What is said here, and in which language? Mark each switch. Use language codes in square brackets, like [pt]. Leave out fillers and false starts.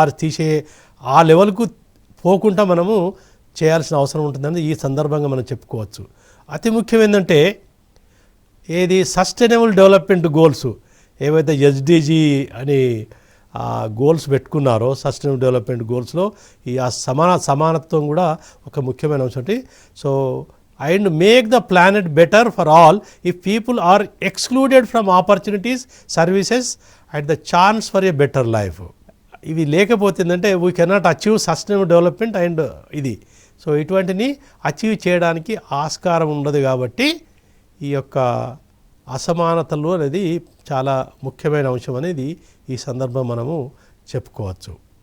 [te] దారి తీసే ఆ లెవెల్కు పోకుండా మనము చేయాల్సిన అవసరం ఉంటుందని ఈ సందర్భంగా మనం చెప్పుకోవచ్చు. అతి ముఖ్యం ఏంటంటే ఏది సస్టైనబుల్ డెవలప్మెంట్ గోల్స్ ఏవైతే ఎస్డిజి అని గోల్స్ పెట్టుకున్నారో సస్టైనబుల్ డెవలప్మెంట్ గోల్స్లో ఈ సమానత్వం కూడా ఒక ముఖ్యమైన అంశం. [en] So and make the planet better for all if people are excluded from opportunities, services and the chance for a better life. [te] ఇవి లేకపోతుందంటే [en] We cannot achieve sustainable development and ఇది. [te] So ఇటువంటిని achieve చేయడానికి ఆస్కారం ఉండదు. కాబట్టి ఈ యొక్క అసమానతలు అనేది చాలా ముఖ్యమైన అంశం అనేది ఈ సందర్భం మనము చెప్పుకోవచ్చు.